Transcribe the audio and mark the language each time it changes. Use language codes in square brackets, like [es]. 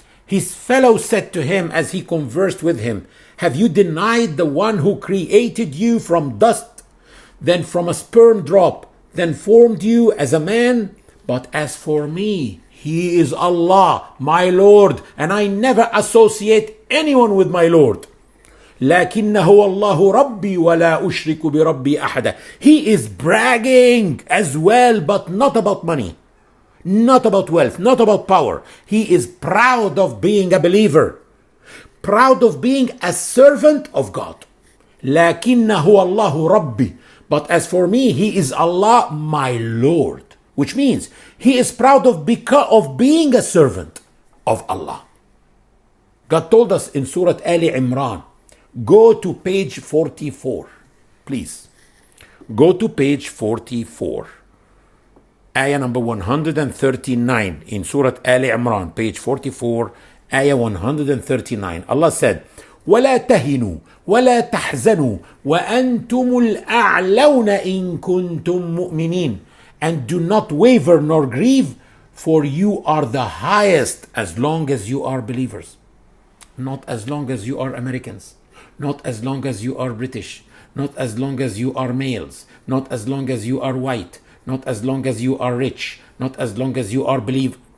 [en] His fellow said to him as he conversed with him, have you denied the one who created you from dust, then from a sperm drop, then formed you as a man? But as for me, he is Allah, my Lord, and I never associate anyone with my Lord. [ar] لكنه الله ربي ولا أشرك بربي أحدا. [en] He is bragging as well, but not about money, not about wealth, not about power. He is proud of being a believer, proud of being a servant of God. [ar] لكنه الله ربي. [en] But as for me, he is Allah, my Lord. Which means he is proud of being a servant of Allah. God told us in Surah Al-Imran, go to page 44, please. Go to page 44. Ayah number 139 in Surah Al-Imran, page 44, ayah 139. Allah said, [ar] وَلَا تَهِنُوا وَلَا تَحْزَنُوا وَأَنْتُمُ الْأَعْلَوْنَ إِن كُنْتُم مُؤْمِنِينَ. [en] And do not waver nor grieve, for you are the highest as long as you are believers. Not as long as you are Americans. Not as long as you are British. Not as long as you are males. Not as long as you are white. Not as long as you are rich. Not as long as you are believers.